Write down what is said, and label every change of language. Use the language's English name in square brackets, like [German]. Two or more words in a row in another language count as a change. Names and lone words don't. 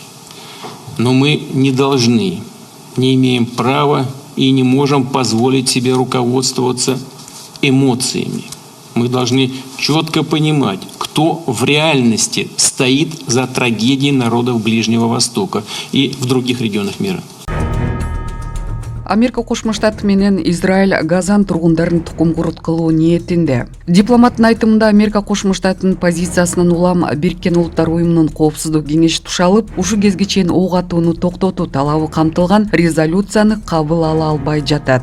[Russian] Но мы не должны, не имеем права и не можем позволить себе руководствоваться эмоциями. Мы должны четко понимать, кто в реальности стоит за трагедией народов Ближнего Востока и в других регионах мира. [Kyrgyz] Америка Кошмо Штаты менен Израиль Газан тургундарын тукум курут кылуу ниетинде. Дипломаттын айтымында Америка Кошмо Штатынын позициясынан улам Бириккен Улуттар уюмунун коопсуздук кеңеши тушалып, ушу кезге чейин ок атууну токтотуу талабы камтылган резолюцияны кабыл ала албай жатат.